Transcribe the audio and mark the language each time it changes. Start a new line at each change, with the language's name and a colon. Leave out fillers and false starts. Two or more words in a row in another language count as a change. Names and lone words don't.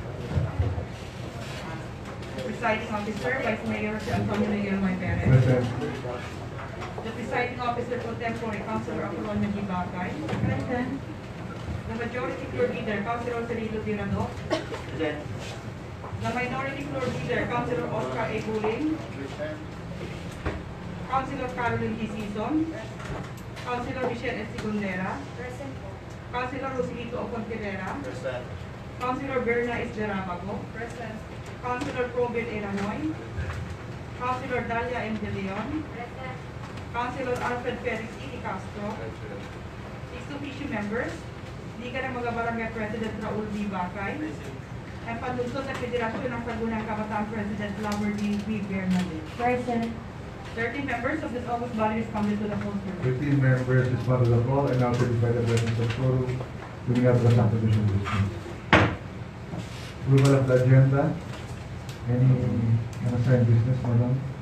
English: Presiding Officer, Vice Mayor Anton Perez. Present. The Presiding Officer pro tempore, Councilor Apolon Magibagay. Present. The Majority Floor Leader, Councilor Cirilo Dirado. Present. The Minority Floor Leader, Councilor Oscar A. Buling. Councilor Caroline T. Sison. Councilor Michelle S. Sigundera. Present. Councilor Rosilito Oconquerera. Present. Councilor Berna Esderabago. Present. Councilor Probel Eranoy. Councilor Dalia M. De Leon. Present. Councilor Alfred Perez E. Castro. Ex-officio members, Liga ng mga Barangay President Raul B. Bacay. Ang Panlungsod ng Federasyon ng Sangguniang Kabataan President Lover D. V. Bernadette. Present. 13 members of this August body responded to the poster. 13 members responded to the call and now certify the presence of quorum. Do we have the subdivision business? Approval of the agenda. Any unassigned business, madam?